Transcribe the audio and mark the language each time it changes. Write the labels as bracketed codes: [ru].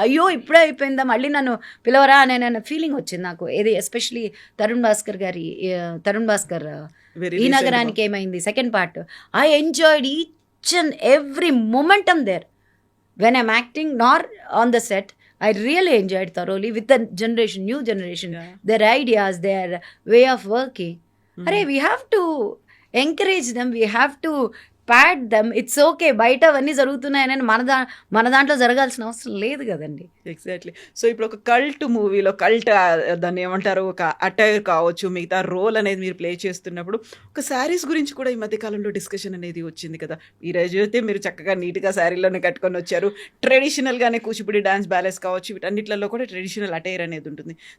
[te] అయ్యో ఇప్పుడే అయిపోయిందా, మళ్ళీ నన్ను పిలవరా అనే ఫీలింగ్ వచ్చింది నాకు. ఏది ఎస్పెషలీ తరుణ్ భాస్కర్ ఈ నగరానికి ఏమైంది second part. [en] I enjoyed each and every momentum there when I'm acting nor on the set. I really enjoyed thoroughly with the new generation, their ideas, their way of working. Arey, we have to encourage them, we have to pat them. It's okay, [te] బయట అవన్నీ జరుగుతున్నాయని మన దాంట్లో జరగాల్సిన అవసరం లేదు కదండి. [en] Exactly. [te] So ఇప్పుడు ఒక కల్ట్ మూవీలో దాన్ని ఏమంటారు, ఒక అటైర్ కావచ్చు, మిగతా రోల్ అనేది మీరు ప్లే చేస్తున్నప్పుడు ఒక శారీస్ గురించి కూడా ఈ మధ్యకాలంలో డిస్కషన్ అనేది వచ్చింది కదా. ఈ రోజు అయితే మీరు చక్కగా నీట్గా శారీలోనే కట్టుకొని వచ్చారు. ట్రెడిషనల్గానే కూచిపూడి డాన్స్, బ్యాలెన్స్ కావచ్చు, వీటన్నిటిలో కూడా ట్రెడిషనల్ అటైర్ అనేది ఉంటుంది.